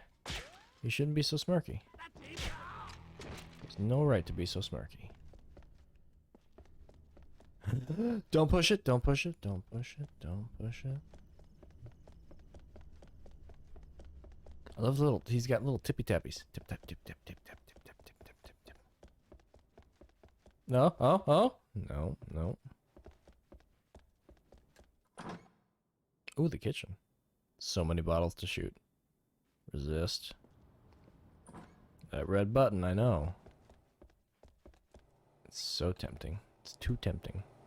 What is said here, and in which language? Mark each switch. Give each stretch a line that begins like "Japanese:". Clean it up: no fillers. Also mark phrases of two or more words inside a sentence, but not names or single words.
English: He shouldn't be so smirky. There's no right to be so smirky. Don't push it, don't push it, don't push it, don't push it. I love the little, he's got little tippy tappies. Tip tap tip tip tip tap tip tip tip tip tip tip. No, oh, no, no. Ooh, the kitchen. So many bottles to shoot. Resist. That red button, I know. It's so tempting. It's too tempting.